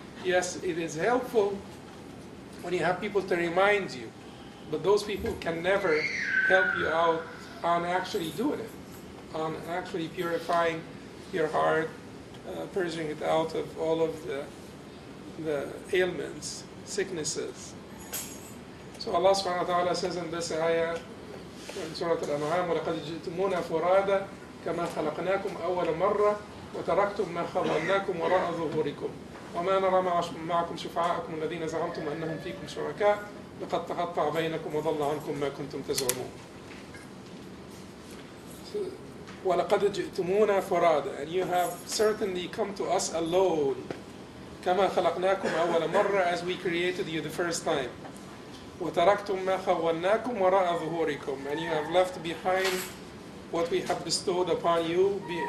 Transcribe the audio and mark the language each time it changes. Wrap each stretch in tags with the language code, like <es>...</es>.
<en>Yes, it is helpful when you have people to remind you. But those people can never help you out on actually doing it, on actually purifying your heart, purging it out of all of the ailments, sicknesses. So Allah subhanahu wa ta'ala says in this ayah, in Surah Al-An'am,</en> <ar>وَلَقَدْ جِئْتُمُونَا فُرَادَى كَمَا خَلَقْنَاكُمْ أَوَّلَ مَرَّةٍ وَتَرَكْتُمْ مَا خَلَقْنَاكُمْ وَرَاءَ ظُهُورِكُمْ وَمَا نَرَى مَعَكُمْ شُفَعَاءَكُمُ الَّذِينَ زَعَمْتُمْ أَنَّهُمْ فِيكُمْ شُرَكَاءَ لَقَدْ تَقَطَّعَ بَيْنَكُمْ وَضَلَّ عَنْكُمْ مَا كُنْتُمْ تَزْعُمُونَ. وَلَقَدْ جِئْتُمُونَا فُرَادَى,</ar> <en>and you have certainly come to us alone.</en> <ar>كَمَا خَلَقْنَاكُمْ أَوَّلَ مَرَّةٍ,</ar> <en>as we created you the first time.</en> <ar>وَتَرَكْتُمْ مَا خَوَّلْنَاكُمْ وَرَاءَ ظُهُورِكُمْ,</ar> <en>and you have left behind what we have bestowed upon you,</en>